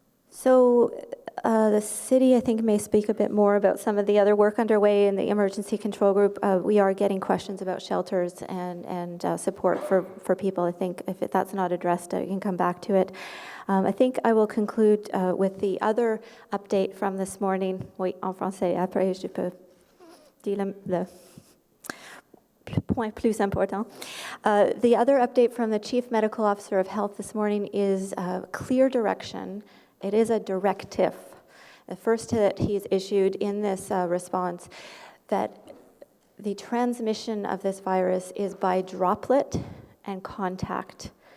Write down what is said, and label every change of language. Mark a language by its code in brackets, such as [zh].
[en] So the city, I think, may speak a bit more about some of the other work underway in the emergency control group. We are getting questions about shelters and support for people. I think if that's not addressed, I can come back to it. I think I will conclude with the other update from this morning. [fr] Oui, en français. Après, je peux dire le point plus important. [en] The other update from the Chief Medical Officer of Health this morning is clear direction. It is a directive, the first that he's issued in this response, that the transmission of this virus is by droplet and contact.